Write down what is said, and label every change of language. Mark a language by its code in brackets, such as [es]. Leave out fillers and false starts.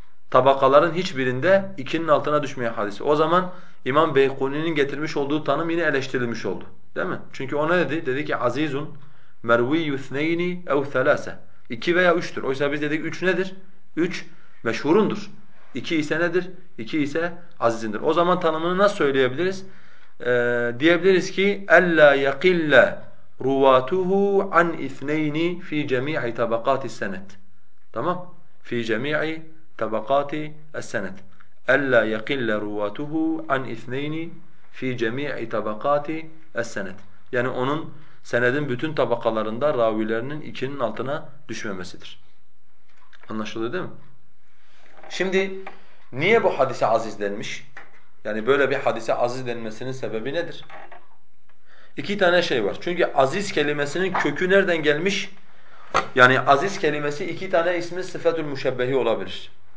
[tr] Tabakaların hiçbirinde ikinin altına düşmeyen hadis. O zaman İmam Beykuni'nin getirmiş olduğu tanım yine eleştirilmiş oldu. Değil mi? Çünkü o ne dedi? Dedi ki azizun [ar] مَرْوِيُّ اثْنَيْنِ اَوْ ثَلَاسَ [tr] İki veya üçtür. Oysa biz dedik üç nedir? Üç meşhurundur. İki ise nedir? İki ise azizindir. O zaman tanımını nasıl söyleyebiliriz? Diyebiliriz ki [ar] اَلَّا يَقِلَّ رُوَاتُهُ عَنْ اِثْنَيْنِ فِي جَمِيعِ تَبَقَاتِ السَّنَةِ [tr] Tamam? [ar] فِي جَمِيعِ تَبَقَاتِ السَّنَةِ اَلَّا يَقِلَّ رُوَاتُهُ عَنْ اِثْنَيْنِ فِي جَمِيعِ تَبَقَاتِ السَّنَةِ [tr] Yani onun senedin bütün tabakalarında ravilerinin ikinin altına düşmemesidir. Anlaşıldı değil mi? Şimdi niye bu hadise aziz denmiş? Yani böyle bir hadise aziz denmesinin sebebi nedir? İki tane şey var. Çünkü aziz kelimesinin kökü nereden gelmiş? Yani aziz kelimesi iki tane ismin sıfatül müşebbehi olabilir.